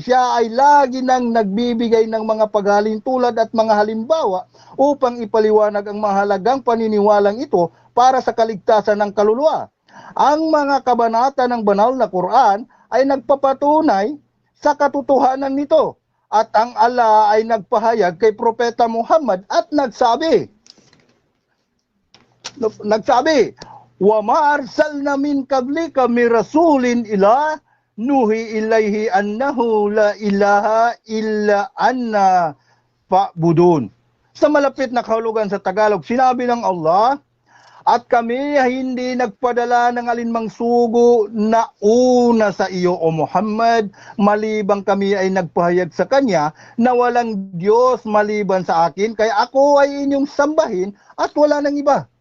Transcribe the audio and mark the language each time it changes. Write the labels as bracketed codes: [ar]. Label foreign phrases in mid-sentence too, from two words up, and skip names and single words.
[tl] Siya ay lagi nang nagbibigay ng mga paghalintulad at mga halimbawa upang ipaliwanag ang mahalagang paniniwalang ito para sa kaligtasan ng kaluluwa. Ang mga kabanata ng banal na Quran ay nagpapatunay sa katotohanan nito, at ang Allah ay nagpahayag kay Propeta Muhammad at nagsabi, [ar] وما أرسلنا من قبلك من رسول إلا نوحي إليه أنه لا إله إلا أنا فاعبدون. [tl] Sa malapit na kahulugan sa Tagalog, sinabi ng Allah, at kami hindi nagpadala ng alinmang sugo na una sa iyo, O Muhammad, malibang kami ay nagpahayag sa Kanya na walang Diyos maliban sa akin, kaya ako ay inyong sambahin at wala nang iba.